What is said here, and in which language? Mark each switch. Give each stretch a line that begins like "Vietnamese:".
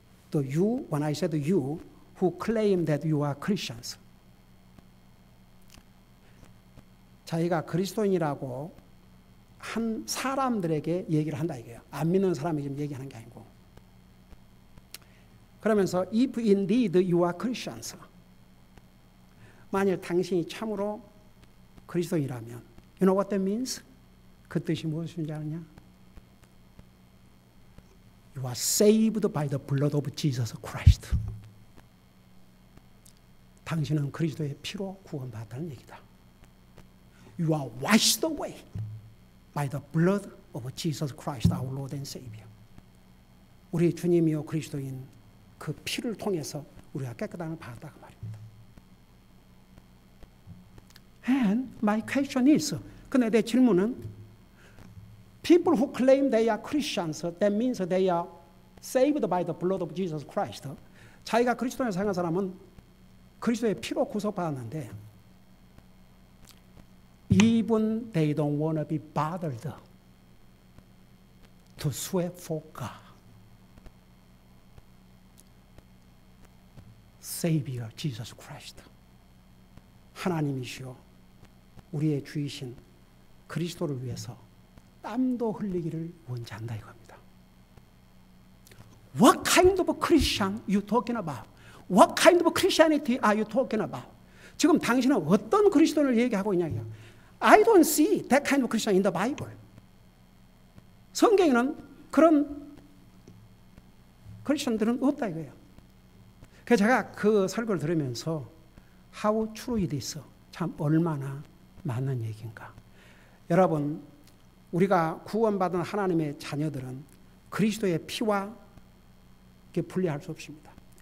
English: The you, when I said you, who claim that you are Christians.
Korean: 자기가 그리스도인이라고 한 사람들에게 얘기를 한다 이거예요. 안 믿는 사람이 지금 얘기하는 게 아니고. 그러면서
English: if indeed you are Christians.
Korean: 만일 당신이 참으로 그리스도인이라면,
English: you know what that means?
Korean: 그 뜻이 무엇인지 아느냐?
English: You are saved by the blood of Jesus Christ.
Korean: 당신은 그리스도의 피로 구원받았다는 얘기다.
English: You are washed away by the blood of Jesus Christ, our Lord and Savior.
Korean: 우리 주님이요 그리스도인 그 피를 통해서 우리가 깨끗함을 받았다고 말입니다.
English: And my question is,
Korean: 근데 내 질문은,
English: people who claim they are Christians, that means they are saved by the blood of Jesus Christ.
Korean: 자기가 그리스도인을 생각한 사람은 그리스도의 피로 구속받았는데,
English: even they don't want to be bothered to sweat for God. Savior Jesus Christ.
Korean: 하나님이시오 우리의 주이신 그리스도를 위해서 땀도 흘리기를 원한다 이겁니다.
English: What kind of Christian you talking about? What kind of Christianity are you talking about?
Korean: 지금 당신은 어떤 그리스도를 얘기하고 있냐?
English: I don't see that kind of Christian in the Bible.
Korean: 성경에는 그런 크리스천들은 없다 이거예요. 그래서 제가 그 설교를 들으면서
English: How true it is.
Korean: 참 얼마나 맞는 얘기인가. 여러분, 우리가 구원받은 하나님의 자녀들은 그리스도의 피와 분리할 수 없습니다.